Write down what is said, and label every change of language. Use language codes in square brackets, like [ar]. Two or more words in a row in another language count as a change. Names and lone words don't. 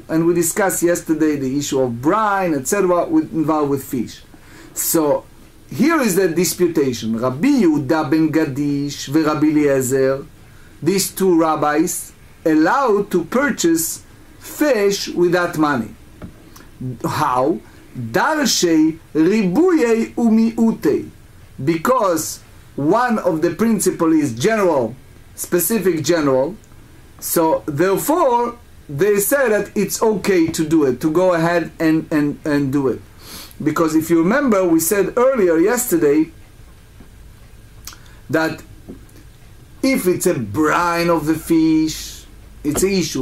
[en] And we discussed yesterday the issue of brine, etc., involved with fish. So here is the disputation. Rabbi Yehuda ben Gadish and Rabbi Eliezer, these two rabbis, allowed to purchase fish with that money. How? [he] דרשי ריבויי ומיעוטי. [en] Because one of the principle is general, specific general, so therefore they say that it's okay to do it, to go ahead and do it. Because if you remember, we said earlier yesterday that if it's a brine of the fish, it's an issue.